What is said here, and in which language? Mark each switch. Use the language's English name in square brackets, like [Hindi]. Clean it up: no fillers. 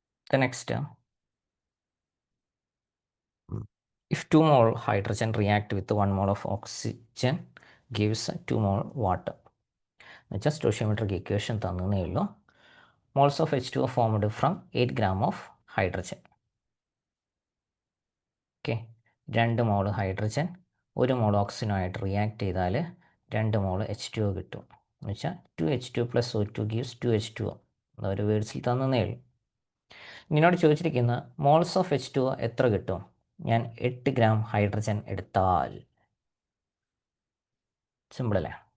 [English] The next, if 2 mole hydrogen react with 1 mole of oxygen gives 2 mole water. [Malayalam] എന്നുവെച്ചാൽ stoichiometric equation തന്നേ ഉള്ളൂ. [English] Moles of H2O formed from 8 gram of hydrogen. [Malayalam] Okay, 2 mall hydrogen 1 mall ഓക്സിജനുമായിട്ട് react ചെയ്താൽ 2 മോൾ H2O കിട്ടും. എന്ന് വെച്ചാൽ 2H2 + O2 gives 2H2O. ഒരു വേർഡ്സിൽ തന്നേ ഉള്ളൂ. നിന്നോട് ചോദിച്ചിരിക്കുന്ന മോൾസ് ഓഫ് H2O എത്ര കിട്ടും? ഞാൻ 8 ഗ്രാം ഹൈഡ്രജൻ എടുത്താൽ. സിമ്പിൾ അല്ലേ?